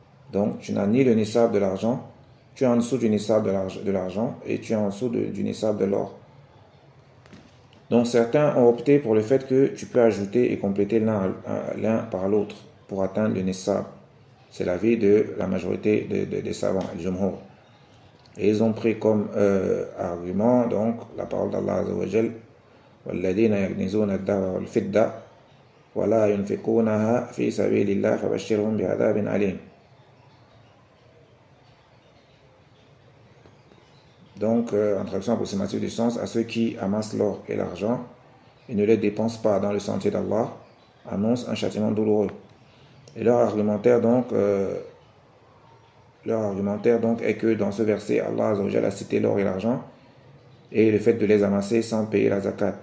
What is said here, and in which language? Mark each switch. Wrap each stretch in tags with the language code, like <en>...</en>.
<fr>Donc, tu n'as ni le nissab de l'argent, tu es en dessous du nissab de l'argent et tu es en dessous du nissab de l'or. Donc, certains ont opté pour le fait que tu peux ajouter et compléter l'un par l'autre pour atteindre le nissab. C'est l'avis de la majorité des savants, les jumhur. Et ils ont pris comme argument donc la parole d'Allah Azzawajal,</fr> <ar>وَالَّذِينَ يَكْنِزُونَ الذَّهَبَ وَالْفِضَّةَ وَلَا يُنْفِقُونَهَا فِي سَبِيلِ اللَّهِ فَبَشِّرْهُمْ بِعَذَابٍ أَلِيمٍ.</ar> <fr>Donc, en traduction approximative du sens, à ceux qui amassent l'or et l'argent et ne les dépensent pas dans le sentier d'Allah, annonce un châtiment douloureux. Et leur argumentaire donc est que dans ce verset, Allah Azzawajal a cité l'or et l'argent et le fait de les amasser sans payer la zakat.</fr>